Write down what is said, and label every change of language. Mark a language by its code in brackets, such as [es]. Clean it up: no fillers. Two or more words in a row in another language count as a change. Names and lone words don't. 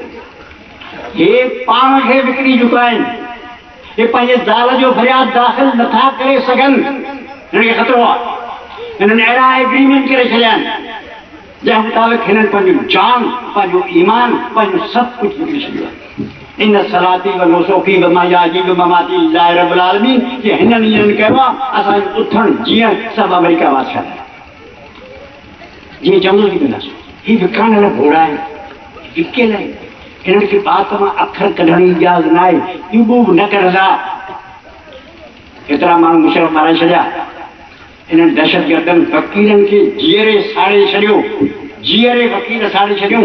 [sd] हे पाण खे विकिणी चुका आहिनि। हे पंहिंजे ज़ाल जो फ़रियाद दाख़िल नथा करे सघनि, हिन खे ख़तरो आहे। हिननि अहिड़ा एग्रीमेंट करे छॾिया आहिनि जंहिं मुताबिक़ हिननि पंहिंजो जान, पंहिंजो ईमान, पंहिंजो सभु कुझु विकिणी छॾियो आहे। [ar] إن صلاتي و نسكي و محياي و مماتي لله رب العالمين [sd] जे हिननि ईअं कयो आहे। असांजो उथण जीअं सभु अमेरिका बादशाह जीअं चवंदो थी कंदासीं। हीअ विकिरण लाइ घोड़ा आहिनि, विकियल आहिनि। हिननि खे बात मां अखर कढण जी इजाज़त न आहे, ॾुबो बि न कढंदा। एतिरा माण्हू मुशरफ मारे छॾिया। इन्हनि दहशतगर्दनि वकीलनि खे जीअरे साड़े छॾियो, जीअरे वकील साड़े छॾियूं।